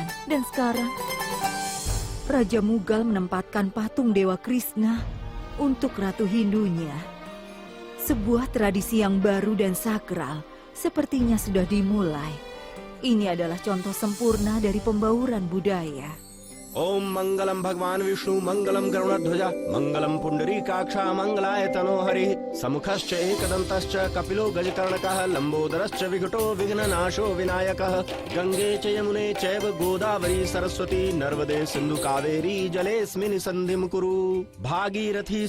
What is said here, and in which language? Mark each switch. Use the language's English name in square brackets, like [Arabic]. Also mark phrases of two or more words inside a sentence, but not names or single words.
[Indonesian] Dan sekarang, Raja Mughal menempatkan patung Dewa Krishna untuk Ratu Hindunya. Sebuah tradisi yang baru dan sakral sepertinya sudah dimulai. Ini adalah contoh sempurna dari pembauran budaya. [Sanskrit] Om Mangalam Bhagwan Vishnu Mangalam Garunadhwaja Mangalam Pundarikaksha Mangalaaya Tanohari Samukhascha Ekadantascha Kapilo Gajakarnakah Lambodarascha Vikato Vignanasho Vinayakah Gange cha Yamune chaiva Godavari Saraswati Narvade Sindhu Kaveri Jalesmini Sandhim Kuru Bhagirathi